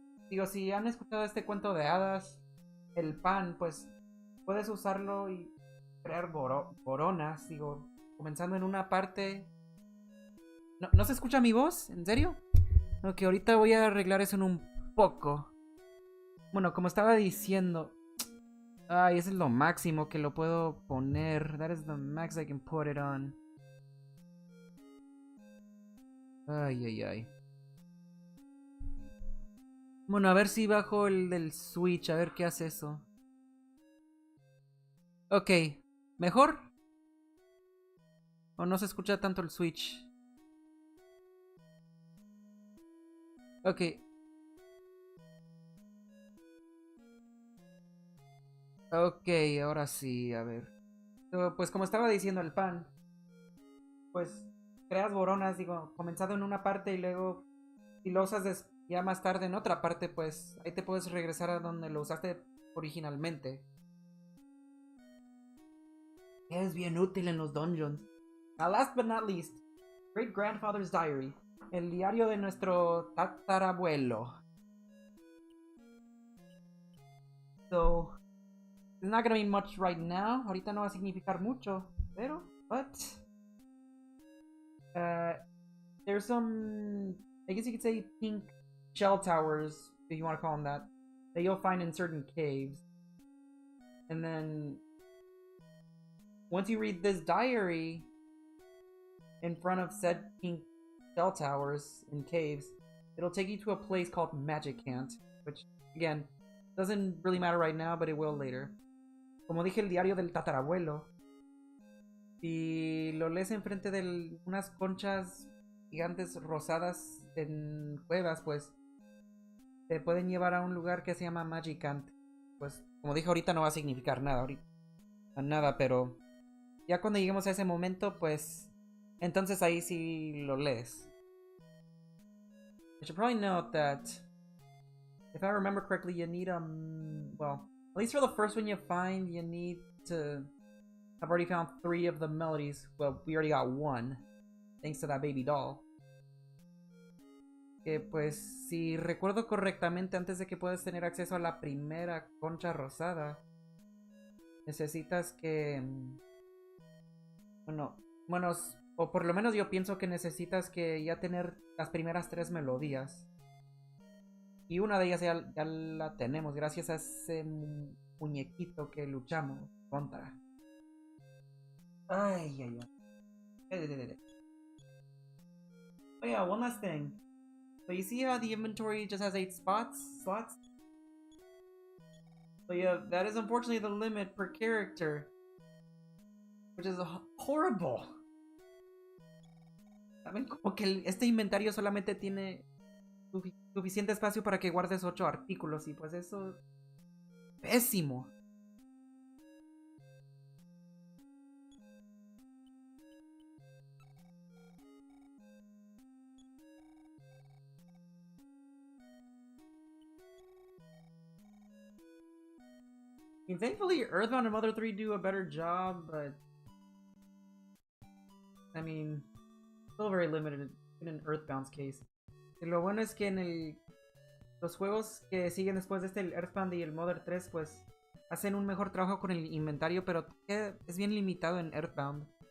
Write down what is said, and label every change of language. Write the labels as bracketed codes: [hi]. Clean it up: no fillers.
[es] Digo, si han escuchado este cuento de hadas, el pan, pues puedes usarlo y crear boronas, digo, comenzando en una parte. ¿No se escucha mi voz? ¿En serio? Ok, ahorita voy a arreglar eso en un poco. Bueno, como estaba diciendo, ay, ese es lo máximo que lo puedo poner. [en] That is the max I can put it on. Ay. [es] Bueno, a ver si bajo el del Switch, a ver qué hace eso. Ok, ¿mejor? ¿O no se escucha tanto el Switch? Ok. Ok, ahora sí, a ver. Pues como estaba diciendo el pan, pues creas boronas, digo, comenzado en una parte y luego si lo usas ya más tarde en otra parte, pues ahí te puedes regresar a donde lo usaste originalmente. Es bien útil en los dungeons. [en] Now last but not least, Great Grandfather's Diary. [es] El diario de nuestro tatarabuelo. [en] So, it's not gonna mean much right now. [es] Ahorita no va a significar mucho, pero, [en] but there's some, I guess you could say, pink shell towers, if you want to call them that you'll find in certain caves. And then, once you read this diary in front of said pink shell towers in caves, it'll take you to a place called Magic Cant, which, again, doesn't really matter right now, but it will later. [es] Como dije, el diario del tatarabuelo. Si lo lees enfrente de unas conchas gigantes rosadas en cuevas, pues te pueden llevar a un lugar que se llama Magic Cant. Pues, como dije, ahorita no va a significar nada, pero ya cuando lleguemos a ese momento, pues entonces ahí sí lo lees. [en] I should probably note that if I remember correctly, you need well, at least for the first one you find, you need to I've already found 3 of the melodies. Well, we already got 1. Thanks to that baby doll. [es] Que pues, si recuerdo correctamente, antes de que puedas tener acceso a la primera concha rosada, necesitas que... Bueno, o por lo menos yo pienso que necesitas que ya tener las primeras 3 melodías. Y una de ellas ya la tenemos gracias a ese muñequito que luchamos contra. Ay, ay, ay. [en] Oh yeah, one last thing. So you see how the inventory just has 8 slots? So yeah, that is unfortunately the limit per character. Which is horrible. [es] ¿Saben? Como que este inventario solamente tiene suficiente espacio para que guardes 8 artículos. Y pues eso... Pésimo. [en] I mean, thankfully, Earthbound and Mother 3 do a better job, but... I mean, still very limited in Earthbound's case. [es] Y lo bueno es que en los juegos que siguen después de este, el Earthbound y el Mother 3, pues hacen un mejor trabajo con el inventario, pero es bien limitado en Earthbound.